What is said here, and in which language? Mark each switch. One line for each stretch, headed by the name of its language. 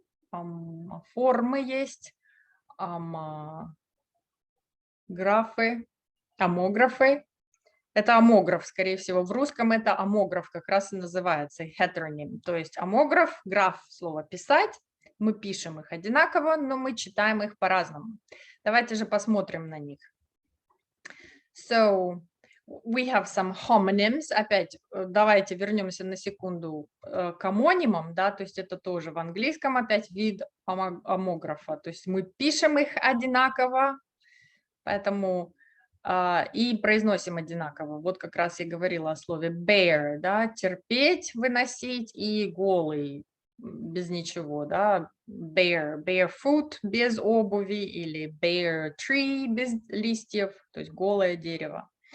Russian: Формы есть, омографы, омографы. Это омограф, скорее всего. В русском это омограф как раз и называется, heteronym. То есть омограф, граф, слово писать. Мы пишем их одинаково, но мы читаем их по-разному. Давайте же посмотрим на них.
English: So, we have some homonyms.
Russian: Опять давайте вернемся на секунду к омонимам, да, то есть это тоже в английском опять вид омографа. То есть мы пишем их одинаково, поэтому и произносим одинаково. Вот как раз я говорила о слове bear, да, терпеть, выносить, и голый, без ничего, да, barefoot, без обуви, или bare tree, без листьев, то есть голое дерево.